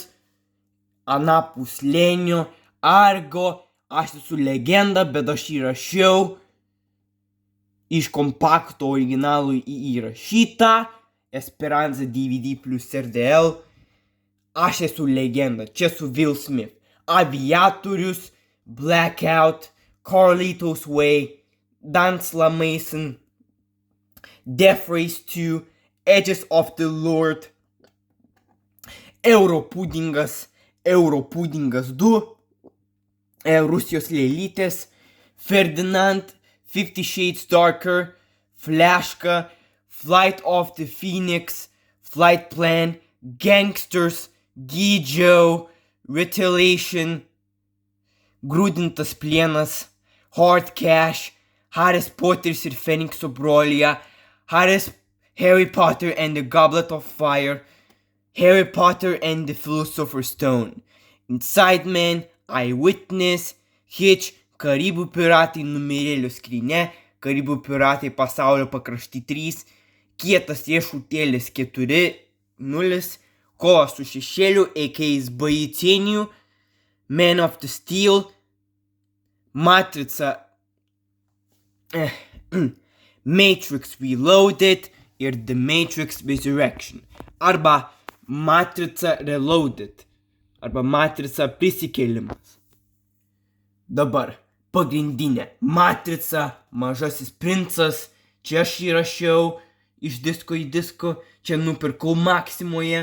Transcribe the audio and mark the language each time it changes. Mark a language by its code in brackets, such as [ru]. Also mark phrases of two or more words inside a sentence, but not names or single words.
[lt] Anapus Lenio. Argo. Aš esu legenda, bet aš įrašiau iš kompakto originalų įrašytą. Esperanza DVD plus RDL. Aš esu legenda. Čia su Will Smith. Aviatorius. Blackout. Carlitos Way. Dancela Mason. Death Race 2. Edges of the Lord. Europudingas 2. Rusijos lėlytės. Ferdinand. 50 Shades Darker. Flashka. Flight of the Phoenix. Flight Plan. Gangsters. Gijo. Retaliation. Grūdintas plienas. Hard Cash. Haris Potters ir Fenikso brolija. Harry Potter and the Goblet of Fire. Harry Potter and the Philosopher's Stone. Inside Man. Eyewitness. Hitch. Karibų piratai numirėlių skrynia. Karibų piratai pasaulio pakrašty 3. Kietas riešutėlis 4.0. Kova su šešėliu, a.k.a. Baitėnių. Man of the Steel. Matrica. Matrix Reloaded. ir The Matrix Resurrection, arba Matrica Reloaded, arba Matrica prisikėlimas. Dabar pagrindinė Matrica, Mažasis princas, čia aš įrašiau iš disko į disko, čia nupirkau Maksimoje.